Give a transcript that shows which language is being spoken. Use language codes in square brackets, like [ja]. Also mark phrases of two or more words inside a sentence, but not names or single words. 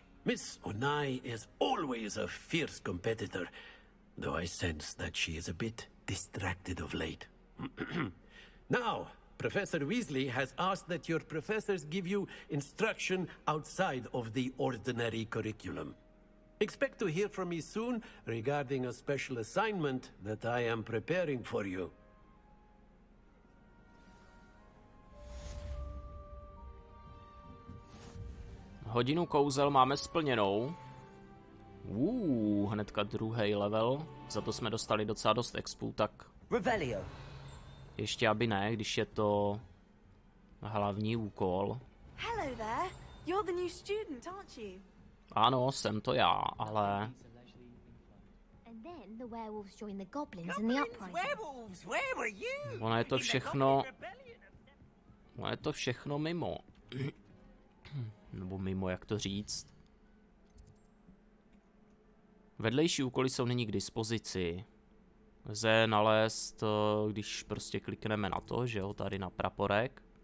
[en] Miss Onai is always a fierce competitor, though I sense that she is a bit distracted of late. Now, Professor Weasley has asked that your professors give you instruction outside of the ordinary curriculum. Expect to hear from me soon regarding a special assignment that I am preparing for you. [cs] Hodinu kouzel máme splněnou. Hnedka druhý level. Za to jsme dostali docela dost expů, tak... Revelio. Ještě aby ne, když je to hlavní úkol. [en] Hello there. You're the new student, aren't you? [cs] Ano, jsem to já, ale... [en] And then the werewolves join the goblins in the uprising. Werewolves, where were you? [cs] Ono je to všechno... Ono je to všechno mimo. Nebo mimo, jak to říct. Vedlejší úkoly jsou nyní k dispozici. Lze nalézt, když prostě klikneme na to, že jo, tady na praporek.